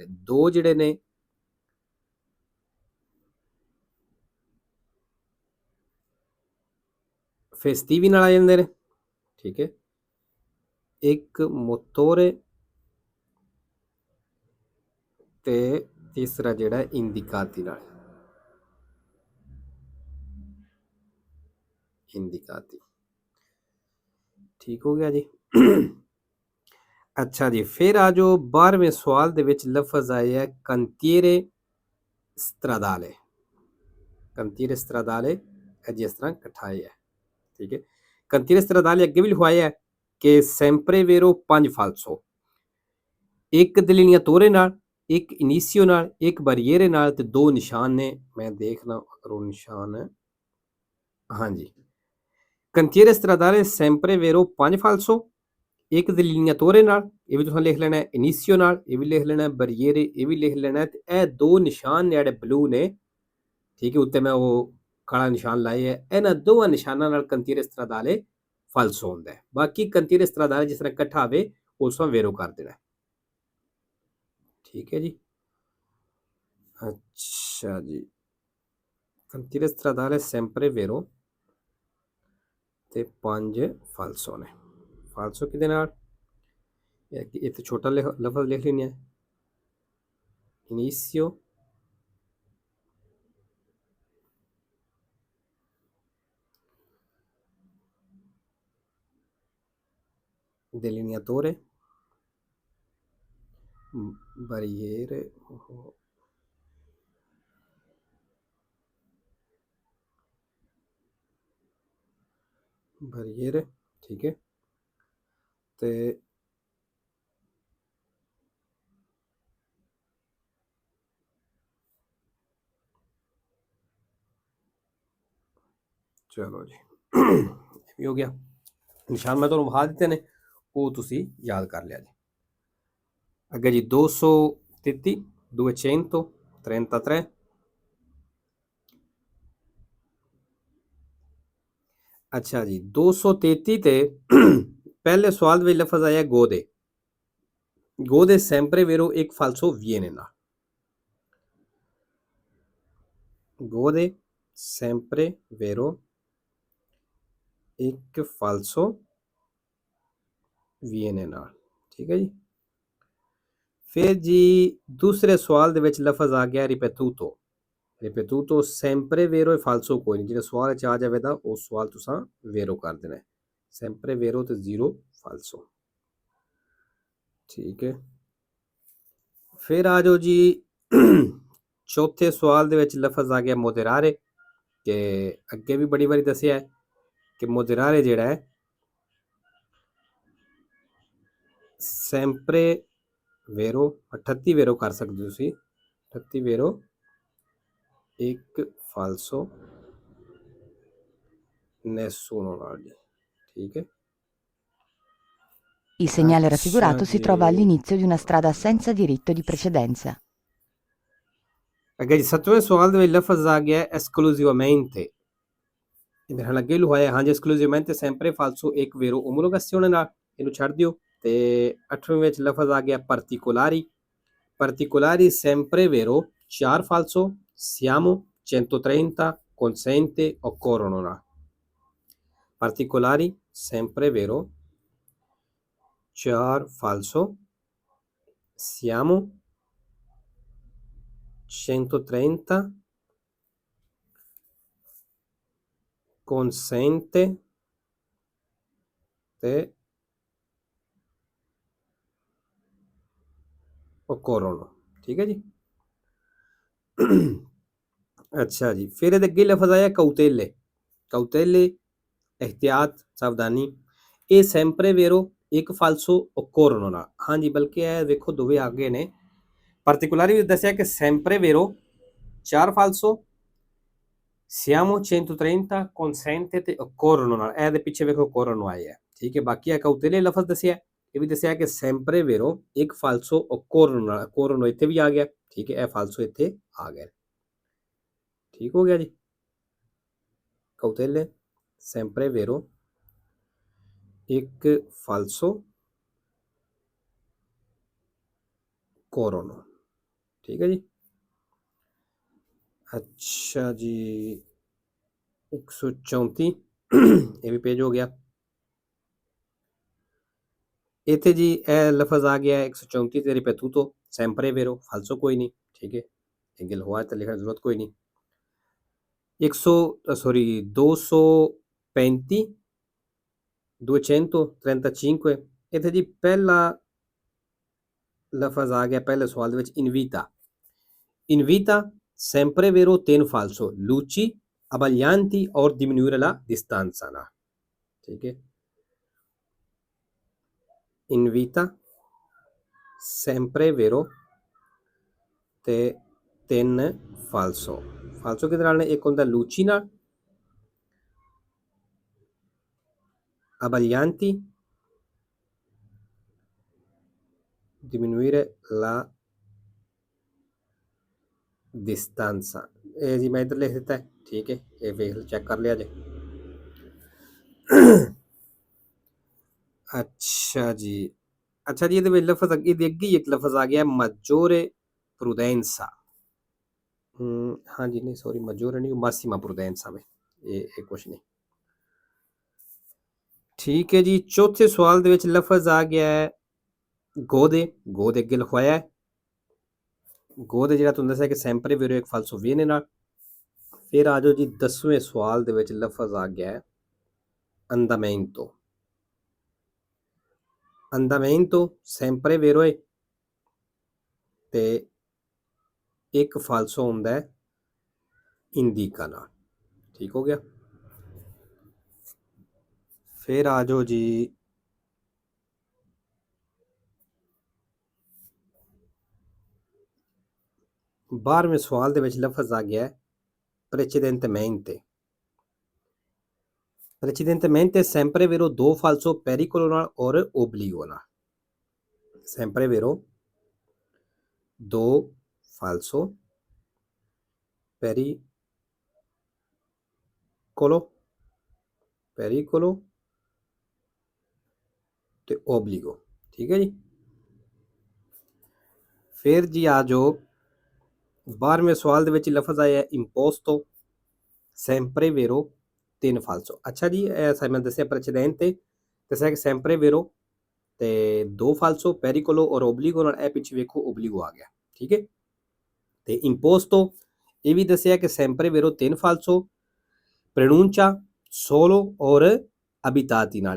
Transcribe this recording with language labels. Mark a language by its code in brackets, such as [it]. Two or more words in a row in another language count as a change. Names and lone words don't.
[pa] 2 ਜਿਹੜੇ ਨੇ ਫੇਸਟੀਵੀ ਨਾਲ ਆ ਜਾਂਦੇ ਨੇ। ਠੀਕ ਹੈ, ਇੱਕ ਮੋਤੋਰੇ ਤੇ ਤੀਸਰਾ ਜਿਹੜਾ ਇੰਡੀਕਾਤੀ ਨਾਲ। [hi] indicati। ठीक हो गया जी। अच्छा जी, फिर आ जाओ 12वें सवाल [pa] ਦੇ ਵਿੱਚ ਲਫ਼ਜ਼ ਆਇਆ [it] cantiere stradale. cantiere stradale [pa] ਇਹ ਜਿਸ ਤਰ੍ਹਾਂ ਇਕੱਠਾ ਹੈ, ਠੀਕ ਹੈ। [it] cantiere stradale [pa] ਅੱਗੇ ਵੀ ਲਿਖਵਾਇਆ ਹੈ ਕਿ [it] sempre vero 5 falso, [pa] ਇੱਕ delineatore ਨਾਲ, ਇੱਕ ਇਨੀਸ਼ੀਓ ਨਾਲ, ਇੱਕ ਬਰੀਏਰੇ ਨਾਲ ਤੇ ਦੋ ਨਿਸ਼ਾਨ ਨੇ। ਮੈਂ ਦੇਖਣਾ ਅਗਰ ਉਹ ਨਿਸ਼ਾਨ ਹੈ, ਹਾਂਜੀ। [it] cantiere stradale sempre vero 5 falso, [pa] ਇੱਕ delineatore ਨਾਲ, ਇਹ ਵੀ ਤੁਸੀਂ ਲਿਖ ਲੈਣਾ ਹੈ, ਇਨੀਸ਼ੀਓ ਨਾਲ ਇਹ ਵੀ ਲਿਖ ਲੈਣਾ ਹੈ, ਬਰੀਏਰੇ ਇਹ ਵੀ ਲਿਖ ਲੈਣਾ ਹੈ, ਤੇ ਇਹ ਦੋ ਨਿਸ਼ਾਨ ਨੇ ਜਿਹੜੇ ਬਲੂ ਨੇ, ਠੀਕ ਹੈ, ਉੱਤੇ ਮੈਂ ਉਹ ਕਾਲਾ ਨਿਸ਼ਾਨ ਲਾਏ ਹੈ, ਇਹਨਾਂ ਦੋਵਾਂ ਨਿਸ਼ਾਨਾਂ ਨਾਲ [it] cantiere stradale falso [pa] ਹੁੰਦਾ ਹੈ। ਬਾਕੀ [it] cantiere stradale [pa] ਜਿਸ ਤਰ੍ਹਾਂ ਇਕੱਠਾ ਆਵੇ ਉਸ ਨੂੰ ਵੇਰੋ ਕਰ ਦੇਣਾ, ਠੀਕ ਹੈ ਜੀ। ਅੱਛਾ ਜੀ, [it] cantiere stradale sempre vero [pa] ਤੇ 5 ਫਾਲਸੋ ਨੇ। ਫਾਲਸੋ ਕਿਹਦੇ ਨਾਲ? ਇੱਥੇ ਛੋਟਾ ਲਫ਼ਜ਼ ਲਿਖ ਲੈਣਾ ਹੈ, [it] inizio delineatore barriere barriere, [hi] ठीक है। [pa] ਤੇ ਚਲੋ ਜੀ, ਇਹ ਵੀ ਹੋ ਗਿਆ। ਨਿਸ਼ਾਨ ਮੈਂ ਤੁਹਾਨੂੰ ਵਿਖਾ ਦਿੱਤੇ ਨੇ, ਉਹ ਤੁਸੀਂ ਯਾਦ ਕਰ ਲਿਆ ਜੀ। ਅੱਗੇ ਜੀ 233 233। ਅੱਛਾ ਜੀ, 233 ਤੇ ਪਹਿਲੇ ਸਵਾਲ ਵਿੱਚ ਲਫ਼ਜ਼ ਆਇਆ ਗੋਦੇ। ਗੋਦੇ [it] sempre vero [pa] ਇੱਕ [it] falso viene [pa] ਨਾ। ਗੋਦੇ [it] sempre vero [pa] ਇੱਕ [it] falso viene [pa] ਨਾਲ, ਠੀਕ ਹੈ ਜੀ। ਫਿਰ ਜੀ ਦੂਸਰੇ ਸਵਾਲ ਦੇ ਵਿੱਚ ਲਫ਼ਜ਼ ਆ ਗਿਆ ripetuto। [it] ripetuto sempre vero e falso [pa] ਕੋਈ ਨਹੀਂ, ਜਿਹੜਾ ਸਵਾਲ 'ਚ ਆ ਜਾਵੇ ਤਾਂ ਉਹ ਸਵਾਲ ਤੁਸੀਂ ਵੇਰੋ ਕਰ ਦੇਣਾ ਹੈ। [it] sempre vero [pa] ਤੇ 0 falso, ਠੀਕ ਹੈ। ਫਿਰ ਆ ਜਾਓ ਜੀ ਚੌਥੇ ਸਵਾਲ ਦੇ ਵਿੱਚ ਲਫ਼ਜ਼ ਆ ਗਿਆ moderare, ਕਿ ਅੱਗੇ ਵੀ ਬੜੀ ਵਾਰੀ ਦੱਸਿਆ ਹੈ ਕਿ moderare ਜਿਹੜਾ ਹੈ [it] sempre vero [pa] 38 ਵੇਰੋ ਕਰ ਸਕਦੇ ਹੋ ਤੁਸੀਂ, 38 ਵੇਰੋ ਇੱਕ [it] falso nessuno [pa] ਨਾਲ ਜੀ, ਠੀਕ ਹੈ। [it] Il segnale [pa] ਅੱਛਾ [it] raffigurato si [pa] ਜੀ, [it] trova all'inizio di una strada senza diritto di precedenza. [pa] ਅੱਗੇ ਜੀ 7ਵੇਂ ਸਵਾਲ ਦੇ ਵਿੱਚ ਲਫ਼ਜ਼ ਆ ਗਿਆ esclusivamente। ਮੇਰੇ ਨਾਲ ਅੱਗੇ ਲੁਹਾਇਆ, ਹਾਂਜੀ, [it] esclusivamente sempre falso [pa] ਇੱਕ [it] vero omologazione [pa] ਨਾਲ, ਇਹਨੂੰ ਛੱਡ ਦਿਓ। ਤੇ 8ਵੇਂ ਵਿੱਚ ਲਫ਼ਜ਼ ਆ ਗਿਆ particolari। [it] particolari sempre vero 4 falso, siamo 130, consente, occorrono ਨਾਲ। particolari sempre vero 4 falso, siamo 130, consente ਤੇ occorrono, [pa] ਠੀਕ ਹੈ ਜੀ। ਅੱਛਾ ਜੀ, ਫਿਰ ਇਹਦੇ ਅੱਗੇ ਲਫ਼ਜ਼ ਆਇਆ cautele। [hi] cautele एहतियात, सावधानी। [pa] ਇਹ [it] sempre vero [pa] ਇੱਕ [it] falso occorrono [pa] ਨਾਲ, ਹਾਂਜੀ, ਬਲਕਿ ਇਹ ਵੇਖੋ ਦੋਵੇਂ ਅੱਗੇ ਨੇ। particolari ਵੀ ਦੱਸਿਆ ਕਿ [it] sempre vero 4 falso, siamo 130, consente [pa] ਤੇ occorrono ਨਾਲ, ਇਹਦੇ ਪਿੱਛੇ ਵੇਖੋ occorrono ਆਇਆ, ਠੀਕ ਹੈ। ਬਾਕੀ ਇਹ cautele ਲਫ਼ਜ਼ ਦੱਸਿਆ, ਇਹ ਵੀ ਦੱਸਿਆ ਕਿ [it] sempre vero [pa] ਇੱਕ [it] falso occorrono [pa] ਨਾਲ, occorrono ਇੱਥੇ ਵੀ ਆ ਗਿਆ, ਠੀਕ ਹੈ, ਇਹ falso ਇੱਥੇ ਆ ਗਿਆ, ਠੀਕ ਹੋ ਗਿਆ ਜੀ। [it] cautele sempre vero [pa] ਇੱਕ [it] falso occorrono, [pa] ਠੀਕ ਹੈ ਜੀ। ਅੱਛਾ ਜੀ, 134 ਇਹ ਵੀ ਪੇਜ ਹੋ ਗਿਆ। ਇੱਥੇ ਜੀ ਇਹ ਲਫ਼ਜ਼ ਆ ਗਿਆ 134 ਤੇ [it] ripetuto sempre vero falso [pa] ਕੋਈ ਨਹੀਂ, ਠੀਕ ਹੈ, ਇਹ ਗਿਲ ਹੋਆ ਤਾਂ ਲਿਖਣ ਦੀ ਜ਼ਰੂਰਤ ਕੋਈ ਨਹੀਂ। 235 235, 235। ਇੱਥੇ ਜੀ ਪਹਿਲਾ ਲਫ਼ਜ਼ ਆ ਗਿਆ ਪਹਿਲੇ ਸਵਾਲ ਦੇ ਵਿੱਚ ਇਨਵੀਤਾ। [it] ਇਨਵੀਤਾ sempre vero ten falso luci abbaglianti or diminuire la distanza [pa] ਨਾ, ਠੀਕ ਹੈ। [it] invita sempre vero [pa] ਤੇ ਤਿੰਨ ਫਾਲਸੋ। ਫਾਲਸੋ ਕਿਹਦੇ ਨਾਲ ਨੇ? ਇੱਕ ਹੁੰਦਾ ਲੂਚੀ ਨਾਲ, [it] abbaglianti, diminuire la distanza। [pa] ਇਹ ਜੀ ਮੈਂ ਇੱਧਰ ਲਿਖ ਦਿੱਤਾ ਹੈ, ਠੀਕ ਹੈ, ਇਹ ਵੇਖ ਚੈੱਕ ਕਰ ਲਿਆ ਜੇ। ਅੱਛਾ ਜੀ, ਅੱਛਾ ਜੀ, ਇਹਦੇ ਵਿੱਚ ਲਫ਼ਜ਼ ਅੱਗੇ ਦੇ ਅੱਗੇ ਹੀ ਇੱਕ ਲਫ਼ਜ਼ ਆ ਗਿਆ [it] maggiore prudenza। [pa] ਹਾਂਜੀ ਨਹੀਂ ਸੌਰੀ, maggiore ਨਹੀਂ, [it] massima prudenza [pa] ਵੇ, ਇਹ ਕੁਛ ਨਹੀਂ, ਠੀਕ ਹੈ ਜੀ। ਚੌਥੇ ਸਵਾਲ ਦੇ ਵਿੱਚ ਲਫ਼ਜ਼ ਆ ਗਿਆ ਹੈ ਗੋਦੇ। ਗੋਦੇ ਅੱਗੇ ਲਿਖਵਾਇਆ ਹੈ ਗੋਦੇ, ਜਿਹੜਾ ਤੁਹਾਨੂੰ ਦੱਸਿਆ ਕਿ [it] sempre vero [pa] ਇੱਕ [it] falso viene [pa] ਨਾਲ। ਫਿਰ ਆ ਜਾਓ ਜੀ 10ਵੇਂ ਸਵਾਲ ਦੇ ਵਿੱਚ ਲਫ਼ਜ਼ ਆ ਗਿਆ ਹੈ andamento। [it] andamento sempre vero [pa] ਹੈ ਤੇ ਇੱਕ ਫਾਲਸੋ ਹੁੰਦਾ ਹੈ ਇੰਡੀਕਾ ਨਾਲ, ਠੀਕ ਹੋ ਗਿਆ। ਫਿਰ ਆ ਜਾਓ ਜੀ 12ਵੇਂ ਸਵਾਲ ਦੇ ਵਿੱਚ ਲਫ਼ਜ਼ ਆ ਗਿਆ precedentemente। [it] precedentemente sempre vero [pa] ਦੋ [it] falso pericolo [pa] ਨਾਲ ਔਰ obbligo ਨਾਲ। [it] sempre vero [pa] ਦੋ [it] falso pericolo [pa] ਤੇ obbligo, ਠੀਕ ਹੈ ਜੀ। ਫਿਰ ਜੀ ਆ ਜਾਓ 12ਵੇਂ ਸਵਾਲ ਦੇ ਵਿੱਚ ਲਫ਼ਜ਼ ਆਇਆ [it] imposto sempre vero [pa] ਤਿੰਨ ਫਾਲਸੋ। ਅੱਛਾ ਜੀ, ਐਸਾ ਮੈਂ ਦੱਸਿਆ precedente ਦੱਸਿਆ ਕਿ [it] sempre vero [pa] ਤੇ ਦੋ [it] falso pericolo [pa] ਔਰ obbligo ਨਾਲ। ਇਹ ਪਿੱਛੇ ਵੇਖੋ obbligo ਆ ਗਿਆ, ਠੀਕ ਹੈ। ਤੇ imposto ਇਹ ਵੀ ਦੱਸਿਆ ਕਿ [it] sempre vero [pa] ਤਿੰਨ [it] falso pronuncia solo [pa] ਔਰ abitati ਨਾਲ।